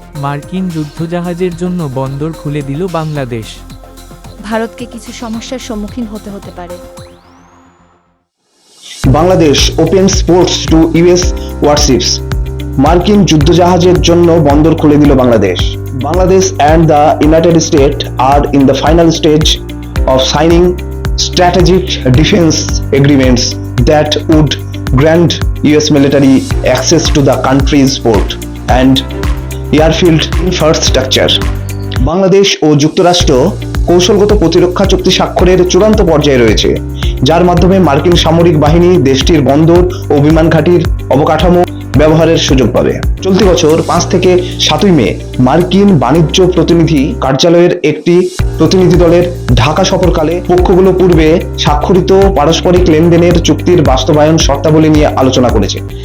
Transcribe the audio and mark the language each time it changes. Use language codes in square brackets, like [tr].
[bn] মার্কিন যুদ্ধজাহাজের জন্য বন্দর খুলে দিল বাংলাদেশ। ভারতকে কিছু সমস্যার সম্মুখীন হতে পারে। [en] Bangladesh open sports to US warships. [bn] মার্কিন যুদ্ধজাহাজের জন্য বন্দর খুলে দিল Bangladesh. [en] Bangladesh and the United States are in the final stage of signing strategic defense agreements that would grant US military access to the country's port and airfield infrastructure. [bn] Bangladesh ও যুক্তরাষ্ট্র কৌশলগত প্রতিরক্ষা চুক্তি স্বাক্ষরের চূড়ান্ত পর্যায়ে রয়েছে, যার মাধ্যমে মার্কিন সামরিক বাহিনী দেশটির বন্দর ও বিমান ঘাঁটির অবকাঠামো ব্যবহারের সুযোগ পাবে। চলতি বছর 5 থেকে 7 মে মার্কিন বাণিজ্য প্রতিনিধি কার্যালয়ের একটি প্রতিনিধি দলের ঢাকা সফরকালে পক্ষগুলো পূর্বে স্বাক্ষরিত পারস্পরিক লেনদেনের চুক্তির বাস্তবায়ন শর্তাবলী নিয়ে আলোচনা করেছে।